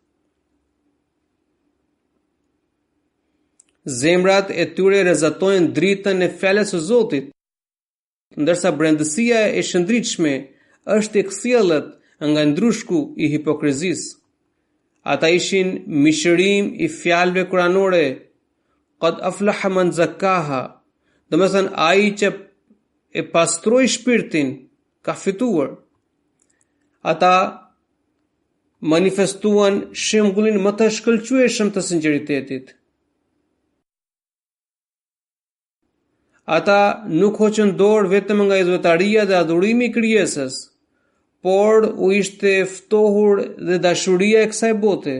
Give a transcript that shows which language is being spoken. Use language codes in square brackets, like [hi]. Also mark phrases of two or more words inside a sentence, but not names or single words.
[sq] Zemrat e tyre rezatojnë dritën e fjalës së Zotit, ndërsa brendësia e shëndritshme është e kthjellët nga ndrushku I hipokrizisë. Ata ishin mishërim I fjalëve kuranore, [ar] قد أفلح من زكاها, [sq] domethënë ai që e pastroi shpirtin ka fituar. Ata manifestuan shembullin më të shkëlqyeshëm të sinqeritetit. Ata nuk hoqën dorë vetëm nga zotëria dhe adhurimi I krijesës, por u ishte ftohur dhe dashuria e kësaj bote.